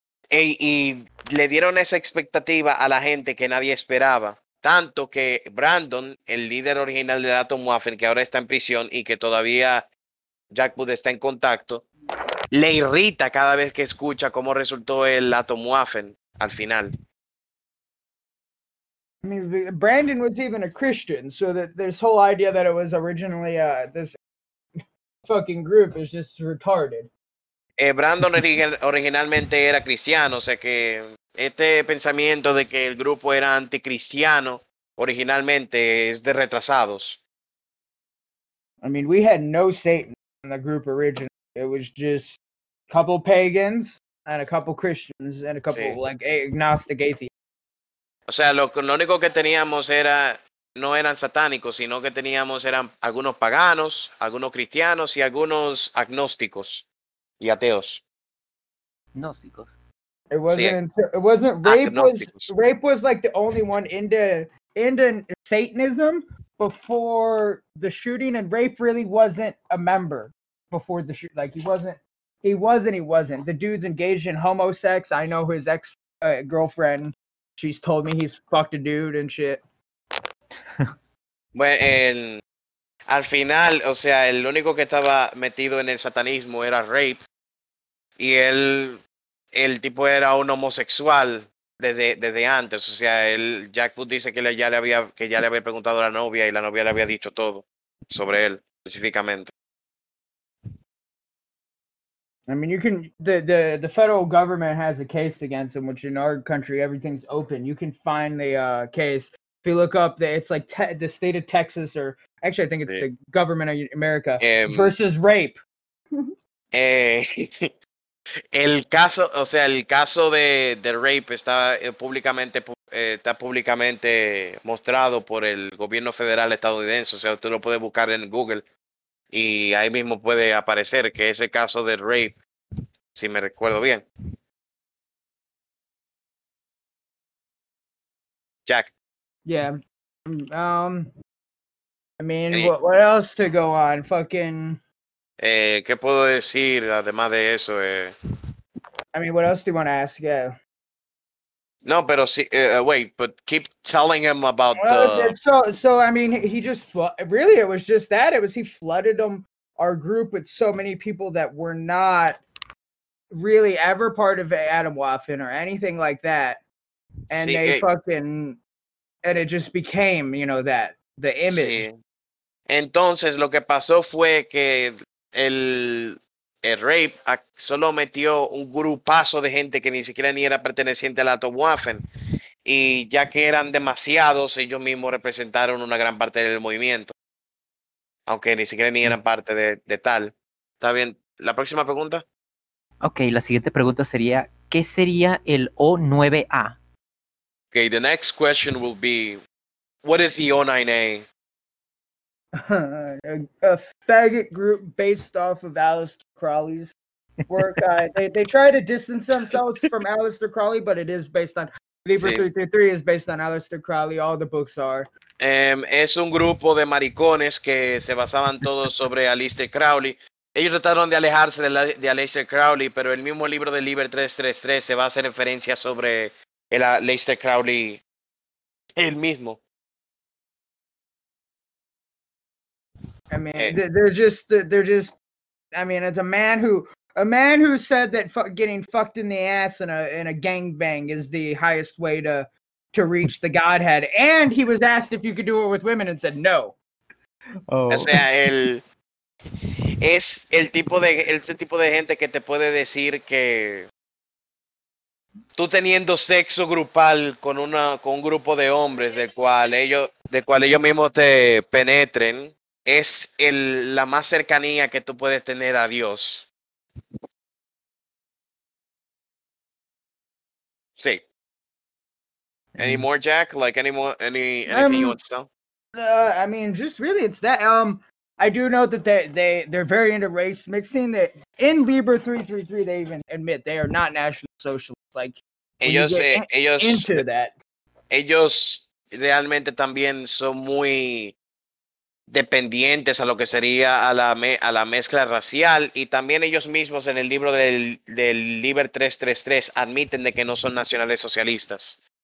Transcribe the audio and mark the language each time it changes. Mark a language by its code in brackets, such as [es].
[es] Y le dieron esa expectativa a la gente que nadie esperaba. Tanto que Brandon, el líder original de Atom Waffen, que ahora está en prisión y que todavía Jack Wood está en contacto. Le irrita cada vez que escucha cómo resultó el Atom Waffen al final. [en] I mean, Brandon was even a Christian, so that this whole idea that it was originally this fucking group is just retarded. [es] Brandon originalmente era cristiano, o sea que este pensamiento de que el grupo era anticristiano originalmente es de retrasados. [en] I mean, we had no Satan in the group originally. It was just a couple pagans and a couple Christians and a couple [es] Sí. [en] like agnostic atheists. [es] O sea, lo único que teníamos era, no eran satánicos, sino que teníamos eran algunos paganos, algunos cristianos y algunos agnósticos y ateos. Gnósticos. [en] It [es] Sí, [en] wasn't until, it wasn't [es] agnósticos. [en] rape was like the only one into Satanism before the shooting, and rape really wasn't a member before the shoot. Like he wasn't. The dude's engaged in homo sex. I know his ex girlfriend. She's told me he's fucked a dude and shit. [es] Bueno, al final, o sea, el único que estaba metido en el satanismo era Rape. Y el tipo era un homosexual desde antes. O sea, el Jack Foot dice que ya le había preguntado a la novia y la novia le había dicho todo sobre él específicamente. [en] I mean, you can the federal government has a case against him, which in our country everything's open. You can find the case. If you look up the it's like te the state of Texas, or actually I think it's [es] Sí. [en] the government of America versus rape. [es] El caso, o sea, el caso de rape está públicamente mostrado por el gobierno federal estadounidense. O sea, tú lo puedes buscar en Google y ahí mismo puede aparecer que ese caso de rape, si me recuerdo bien. [en] Jack. Yeah, I mean, Hey. what else to go on? Fucking, [es] ¿Qué puedo decir además de eso? [en] I mean, what else do you want to ask? Yeah. [es] No, pero sí, [en] wait, but keep telling him about Well, the. so I mean, he just really, it was just that it was he flooded our group with so many people that were not really ever part of Adam Waffen or anything like that, and [es] Sí, [en] they fucking. And it just became, that the image. [es] sí. Entonces, lo que pasó fue que el Rape solo metió un grupazo de gente que ni siquiera ni era perteneciente al Atom Waffen. Y ya que eran demasiados, ellos mismos representaron una gran parte del movimiento. Aunque ni siquiera ni eran parte de tal. ¿Está bien? ¿La próxima pregunta? Okay, la siguiente pregunta sería, ¿qué sería el O9A? [en] Okay, the next question will be, what is the O9A? A faggot group based off of Aleister Crowley's work. They try to distance themselves from Aleister Crowley, but it is based on Libra [es] Sí. [en] 333 is based on Aleister Crowley. All the books are. [es] Es un grupo de maricones que se basaban todos sobre Aleister Crowley. Ellos trataron de alejarse de, de Aleister Crowley, pero el mismo libro de Liber 333 se va a hacer referencia sobre el Aleister Crowley, el mismo. [en] I mean, it's a man who said that getting fucked in the ass in a gangbang is the highest way to reach the Godhead, and he was asked if you could do it with women and said no. Oh. [es] O sea, es el tipo de gente que te puede decir que tú teniendo sexo grupal con un grupo de hombres del cual ellos mismos te penetren. Es la más cercanía que tú puedes tener a Dios. [en] Sí. Any more, Jack? Like anything you want to tell? I mean, just really, it's that. I do know that they're very into race mixing. That in Liber 333, they even admit they are not National Socialists. Like [es] ellos [en] into that. [es] Ellos realmente también son muy dependientes a lo que sería a la mezcla racial, y también ellos mismos en el libro del Liber 333 admiten de que no son nacionales socialistas.